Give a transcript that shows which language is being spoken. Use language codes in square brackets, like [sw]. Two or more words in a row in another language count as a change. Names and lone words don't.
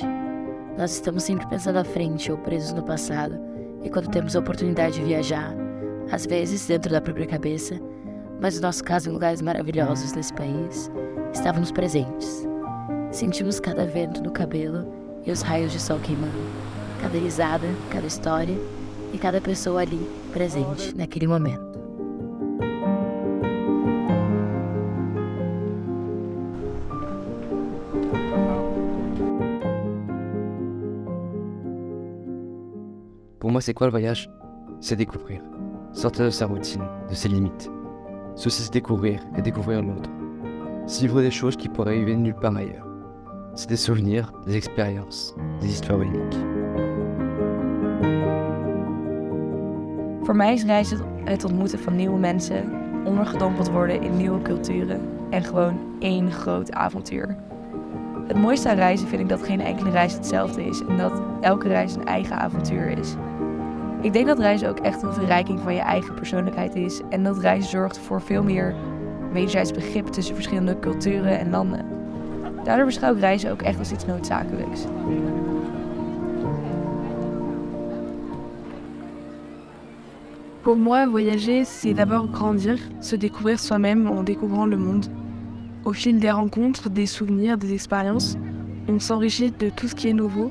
[pt] Nós estamos sempre pensando à frente ou presos no passado, e quando temos a oportunidade de viajar, às vezes dentro da própria cabeça, mas no nosso caso em lugares maravilhosos desse país, estávamos presentes. Sentimos cada vento no cabelo e os raios de sol queimando, cada risada, cada história e cada pessoa ali presente naquele momento. [fr] Pour moi, c'est quoi le voyage? C'est découvrir. Sortir de sa routine, de ses limites. Ceci, c'est découvrir et découvrir l'autre. C'est vivre des choses qui pourraient arriver nulle part ailleurs. C'est des souvenirs, des expériences, des histoires uniques. [nl] Voor mij is reizen het ontmoeten van nieuwe mensen, ondergedompeld worden in nieuwe culturen en gewoon één groot avontuur. Het mooiste aan reizen vind ik dat geen enkele reis hetzelfde is en dat elke reis een eigen avontuur is. Ik denk dat reizen ook echt een verrijking van je eigen persoonlijkheid is en dat reizen zorgt voor veel meer wederzijds begrip tussen verschillende culturen en landen. Daardoor beschouw ik reizen ook echt als iets noodzakelijks. [fr] Pour moi, voyager, c'est d'abord grandir, se découvrir soi-même en découvrant le monde. Au fil des rencontres, des souvenirs, des expériences, on s'enrichit de tout ce qui est nouveau.